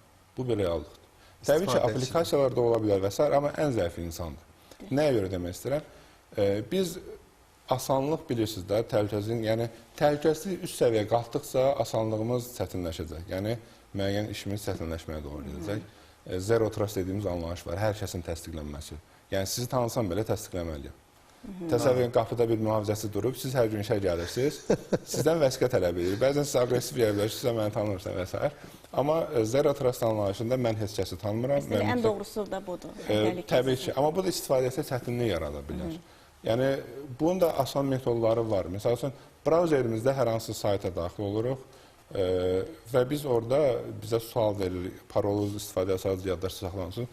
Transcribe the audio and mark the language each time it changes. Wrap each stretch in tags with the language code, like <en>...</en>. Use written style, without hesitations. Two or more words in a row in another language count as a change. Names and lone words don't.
<az>Bu bir reallıqdır. Təbii ki, aplikasiyalarda ola bilər və s. amma ən zəif insandır. Nəyə görə demək istəyirəm? Biz asanlıq bilirsiniz də, təhlükəsizliyin, yəni təhlükəsizlik üst səviyyə qalxdıqca asanlığımız çətinləşəcək. Yəni, müəyyən işimiz çətinləşməyə doğru gedəcək.</az> <en>Zero trust</en> <az>dediyimiz anlayış var, hər kəsin təsdiqlənməsi. Yəni, sizi tanısam belə təsdiqləməliyəm. Təsəvvürün qapıda bir mühafizəsi durub, siz hər gün işə gəlirsiniz, sizdən vəsiqə tələb edir. Bəzən siz aqressiv yerlər ki, sizə məni tanımırsan və s. Amma</az> <en>zero trust</en> <az>anlayışında mən heç kəsi tanımıram. Əslində, ən doğrusu da budur. Təbii ki, amma bu da istifadəsə çətinlik yarada bilər. Yəni, bunun da asan metodları var. Məsəl üçün, brauzerimizdə hər hansı sayta daxil oluruq. Və biz orada bizə sual veririk, paroluz istifadə sadəcə yaddaşda saxlansın.</az>